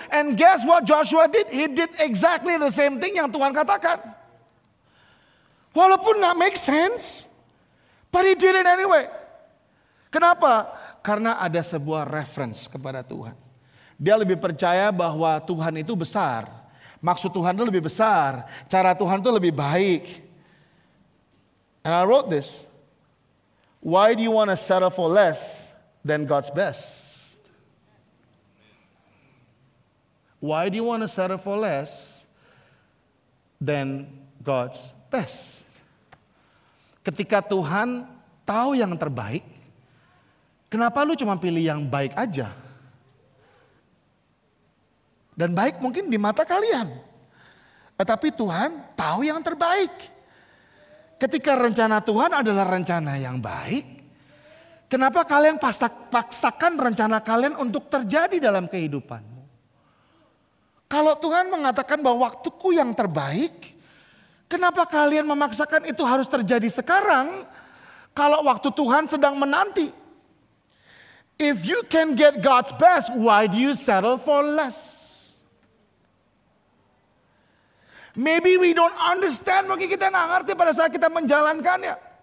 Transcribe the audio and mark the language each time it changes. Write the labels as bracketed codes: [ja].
[en] And guess what Joshua did? He did exactly the same thing [id] yang Tuhan katakan. Walaupun nggak [en] make sense, but he did it anyway. [id] Kenapa? Karena ada sebuah reference kepada Tuhan. Dia lebih percaya bahwa Tuhan itu besar. Maksud Tuhan itu lebih besar. Cara Tuhan itu lebih baik. [en] And I wrote this. Why do you want to settle for less than God's best? Why do you want to settle for less than God's best? [id] Ketika Tuhan tahu yang terbaik, kenapa lu cuma pilih yang baik aja? Dan baik mungkin di mata kalian. Tetapi Tuhan tahu yang terbaik. Ketika rencana Tuhan adalah rencana yang baik, kenapa kalian paksakan rencana kalian untuk terjadi dalam kehidupan? Kalau Tuhan mengatakan bahwa waktuku yang terbaik, kenapa kalian memaksakan itu harus terjadi sekarang? Kalau waktu Tuhan sedang menanti. [en] If you can get God's best, why do you settle for less? Maybe we don't understand, [id] mungkin kita nggak ngerti pada saat kita menjalankannya.